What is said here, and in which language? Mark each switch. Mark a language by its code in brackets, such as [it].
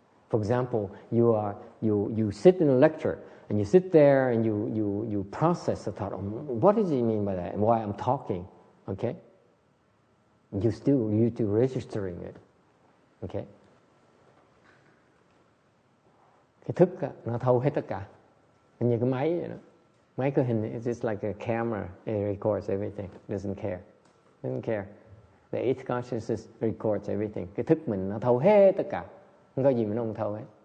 [en] For example, you sit in a lecture and you sit there and you process the thought. What does he mean by that? And why I'm talking? Okay, you're still registering it. Okay. [vi] Cái thức á, nó thâu hết tất cả. Như cái máy vậy đó. Máy có hình, [en] it's just like a camera. It records everything. Doesn't care. The eighth consciousness records everything. [vi] Cái thức mình nó thâu hết tất cả. Không có gì mà nó không thâu hết.